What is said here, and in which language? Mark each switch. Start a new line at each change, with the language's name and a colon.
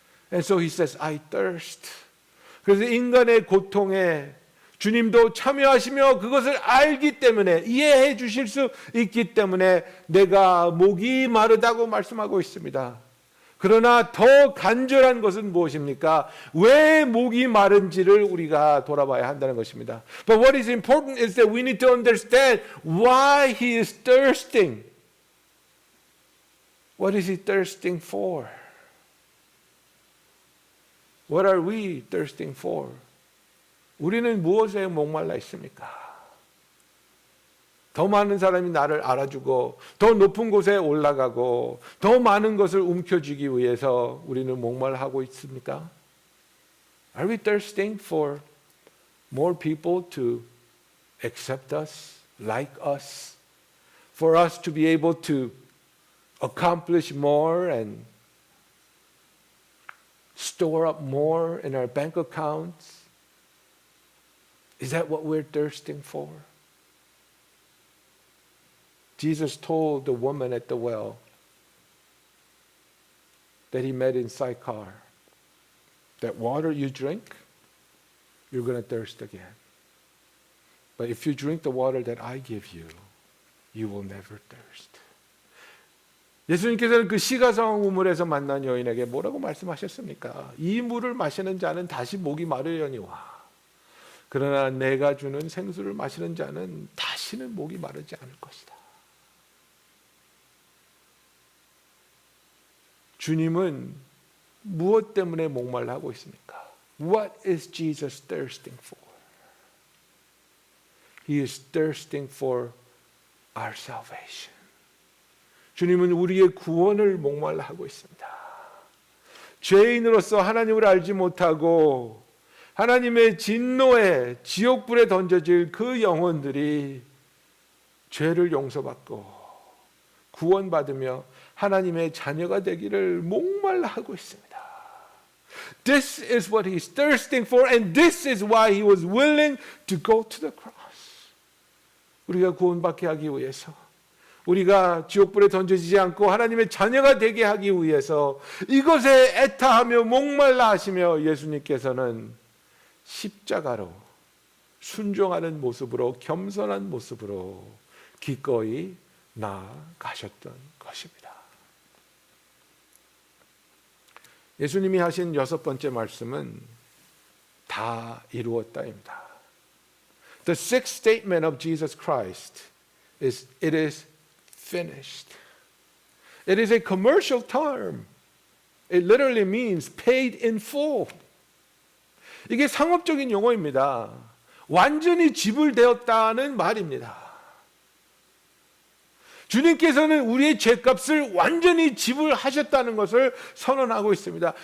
English: And so he says, I thirst.
Korean: 그래서 인간의 고통에 주님도 참여하시며 그것을 알기 때문에 이해해 주실 수 있기 때문에 내가 목이 마르다고 말씀하고 있습니다. 그러나 더 간절한 것은 무엇입니까? 왜 목이 마른지를 우리가 돌아봐야 한다는 것입니다.
English: But what is important is that we need to understand why he is thirsting. What is he thirsting for? What are we thirsting for?
Korean: 우리는 무엇에 목말라 있습니까? 더 많은 사람이 나를 알아주고 더 높은 곳에 올라가고 더 많은 것을 움켜쥐기 위해서 우리는 목말하고 있습니까?
English: Are we thirsting for more people to accept us, like us, for us to be able to accomplish more and store up more in our bank accounts? Is that what we're thirsting for? Jesus told the woman at the well that he met in Sychar, that water you drink, you're going to thirst again. But if you drink the water that I give you, you will never thirst.
Korean: 예수님께서는 그 시가성 우물에서 만난 여인에게 뭐라고 말씀하셨습니까? 이 물을 마시는 자는 다시 목이 마르려니와 그러나 내가 주는 생수를 마시는 자는 다시는 목이 마르지 않을 것이다. 주님은 무엇 때문에 목말라 하고 있습니까?
English: What is Jesus thirsting for? He is thirsting for our salvation.
Korean: 주님은 우리의 구원을 목말라 하고 있습니다. 죄인으로서 하나님을 알지 못하고 하나님의 진노에 지옥불에 던져질 그 영혼들이 죄를 용서받고 구원받으며 하나님의 자녀가 되기를 목말라 하고 있습니다.
English: This is what he's thirsting for and this is why he was willing to go to the cross.
Korean: 우리가 구원받게 하기 위해서 우리가 지옥불에 던져지지 않고 하나님의 자녀가 되게 하기 위해서 이것에 애타하며 목말라 하시며 예수님께서는 십자가로 순종하는 모습으로 겸손한 모습으로 기꺼이 나아가셨던 것입니다. 예수님이 하신 여섯 번째 말씀은 다 이루었다입니다.
English: The sixth statement of Jesus Christ is it is finished. It is a commercial term. It literally means paid in full.
Korean: 이게 상업적인 용어입니다. 완전히 지불되었다는 말입니다. 주님께서는 우리의 죄값을 완전히 지불하셨다는 것을 선언하고 있습니다.